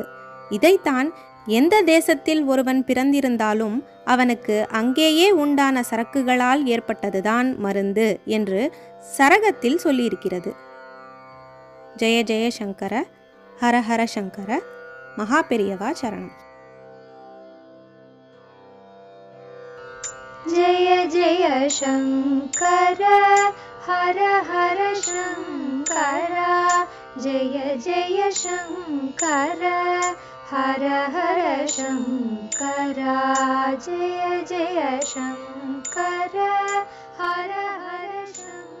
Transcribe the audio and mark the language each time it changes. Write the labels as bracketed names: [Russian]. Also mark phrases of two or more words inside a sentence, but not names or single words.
[Tamil] இதைத்தான் எந்த தேசத்தில் ஒருவன் பிறந்திருந்தாலும் அவனுக்கு அங்கேயே உண்டான சரக்குகளால் ஏற்பட்டதுதான் மருந்து என்று சரகத்தில் சொல்லியிருக்கிறது. ஜெய ஜெய சங்கர, ஹர ஹர சங்கர, மகா பெரியவா சரணம். [Sanskrit] जय जय शंकर, हर हर शंकर, जय जय शंकर, हर हर शंकर, जय जय शंकर, हर हर शंकर.